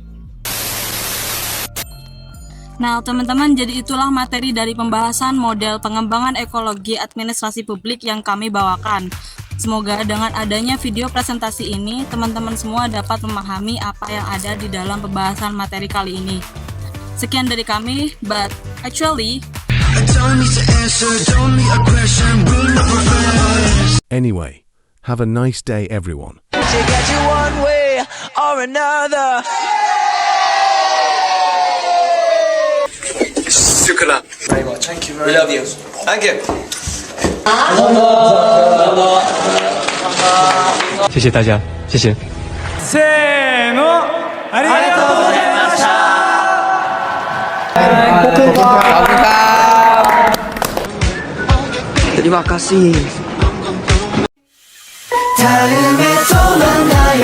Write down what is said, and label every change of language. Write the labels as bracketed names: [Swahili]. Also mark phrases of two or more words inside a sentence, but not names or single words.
[Indonesian] Nah, teman-teman, jadi itulah materi dari pembahasan model pengembangan ekologi administrasi publik yang kami bawakan. Semoga dengan adanya video presentasi ini, teman-teman semua dapat memahami apa yang ada di dalam pembahasan materi kali ini. Sekian dari kami, [English] but actually anyway, have a nice day everyone. Shukran. Very much. Thank you. We love you. Thank you. [Chinese] 谢谢大家，谢谢。 [Japanese] せーの、ありがとうございました。 [Indonesian] Terima kasih. [Korean] 다음에 또 만나요.